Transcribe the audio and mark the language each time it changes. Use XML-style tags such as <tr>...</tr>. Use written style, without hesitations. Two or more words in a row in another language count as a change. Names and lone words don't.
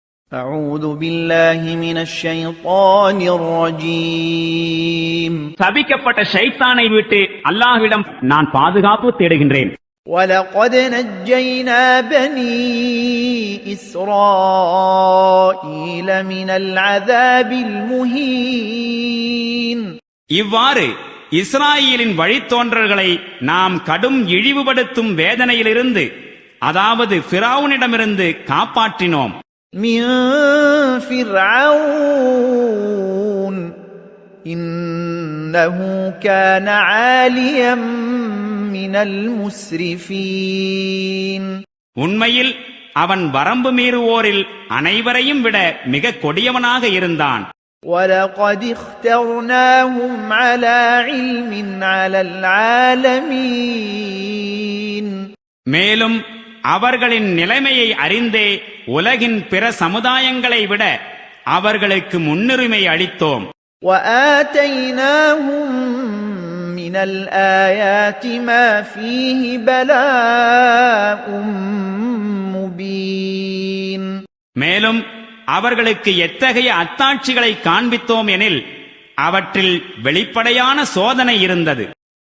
<ar>أعوذ بالله من الشيطان الرجيم</ar> <ta>சபிக்கப்பட்ட ஷைத்தானை விட்டு அல்லாஹ்விடம் நான் பாதுகாப்பு தேடுகின்றேன்.</ta> <ar>ولقد نجينا بني إسرائيل من العذاب المهين</ar> <ta>இவ்வாறு இஸ்ராயேலின் வழித்தோன்றல்களை நாம் கடும் இழிவுபடுத்தும் வேதனையிலிருந்து, அதாவது ஃபிரௌனிடமிருந்து காப்பாற்றினோம்.</ta> <ar>من فرعون إنه كان عاليا من المسرفين</ar> <ta>உண்மையில் அவன் வரம்பு மீறுவோரில் அனைவரையும் விட மிக கொடியவனாக இருந்தான்.</ta> <ar>ولقد اخترناهم على علم على العالمين</ar> <ta>மேலும் அவர்களின் நிலைமையை அறிந்தே உலகின் பிற சமுதாயங்களை விட அவர்களுக்கு முன்னுரிமை அளித்தோம்.</ta> <ar>وآتيناهم من الآيات ما فيه بلاء مبين</ar> <ta>மேலும் அவர்களுக்கு எத்தகைய அத்தாட்சிகளை காண்பித்தோம் எனில் அவற்றில் வெளிப்படையான சோதனை இருந்தது.</ta>